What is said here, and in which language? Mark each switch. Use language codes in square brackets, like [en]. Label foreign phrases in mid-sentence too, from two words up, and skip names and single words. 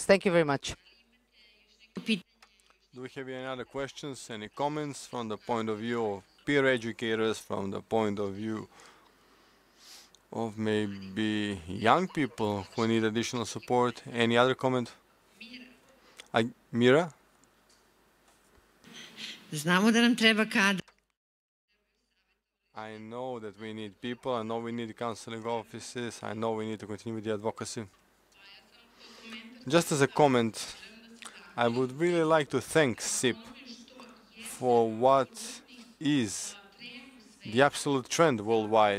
[en] Thank you very much. Do we have any other questions, any comments from the point of view of peer educators, from the point of view of maybe young people who need additional support? Any other comment? Mira? [sr] Znamo da nam treba kadar. [en] I know that we need people, I know we need counseling offices, I know we need to continue with the advocacy. Just as a comment, I would really like to thank SIP for what is the absolute trend worldwide.